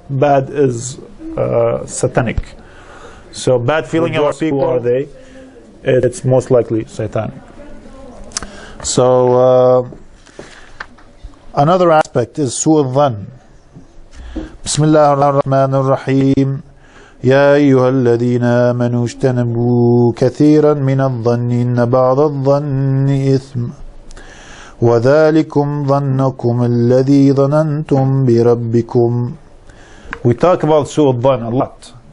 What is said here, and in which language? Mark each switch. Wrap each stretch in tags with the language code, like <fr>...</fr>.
<en>Bad is satanic. So bad feeling of people, who are they? It's most likely satanic. So another aspect is سوء الظن.</en> <ar>بسم الله الرحمن الرحيم. يا أيها الذين آمنوا اجتنبوا كثيرا من الظن إن بعض الظن إثم وذلكم ظنكم الذي ظننتم بربكم.</ar> <en>We talk about سوء الظن a lot.</en>